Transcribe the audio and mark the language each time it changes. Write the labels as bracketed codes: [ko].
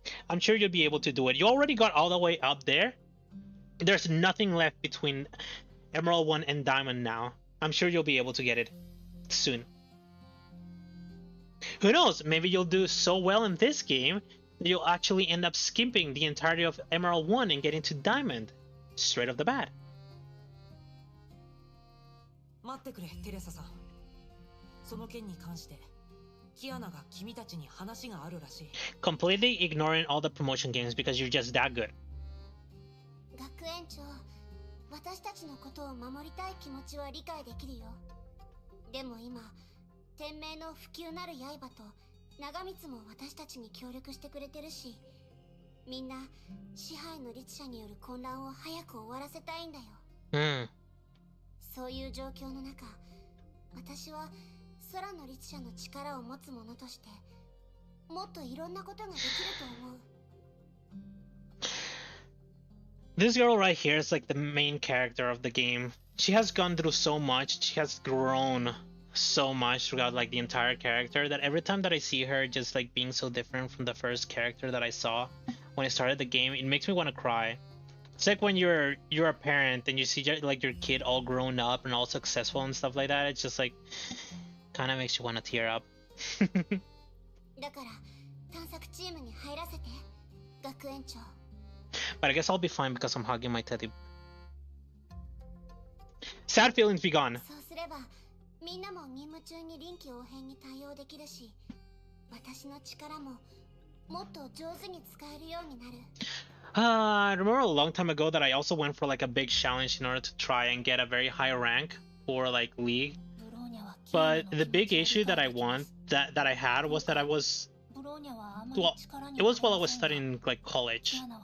[en] I'm sure you'll be able to do it. You already got all the way up there. There's nothing left between Emerald 1 and Diamond now. I'm sure you'll be able to get it soon. Who knows? Maybe you'll do so well in this game that you'll actually end up skipping the entirety of Emerald 1 and getting to Diamond straight off the bat. [ja] 待ってくれ、テレサさん。その件に関して、キアナが君たちに話があるらしい。 [en] Completely ignoring all the promotion games because you're just that good. [ja] 学園長、私たちのことを守りたい気持ちは理解できるよ。でも今、天命の普及なる刃と長光も私たちに協力してくれてるし、みんな支配の律者による混乱を早く終わらせたいんだよ。そういう状況の中、私は空の律者の力を持つ者として、もっといろんなことができると思う。 [en] This girl right here is like the main character of the game. She has gone through so much, she has grown so much throughout like the entire character that every time that I see her just like being so different from the first character that I saw when I started the game, it makes me want to cry. It's like when you're a parent and you see like your kid all grown up and all successful and stuff like that. It's just like kind of makes you want to tear up. [ja] だから探索チームに入らせて、学園長。 [en] But I guess I'll be fine because I'm hugging my teddy. Sad feelings be gone. [ja] そうすれば、みんなも任務中に臨機応変に対応できるし、私の力ももっと上手に使えるようになる。 [en] I remember a long time ago that I also went for like a big challenge in order to try and get a very high rank for like League. But the big issue that I had was that I was, well, it was while I was studying like college.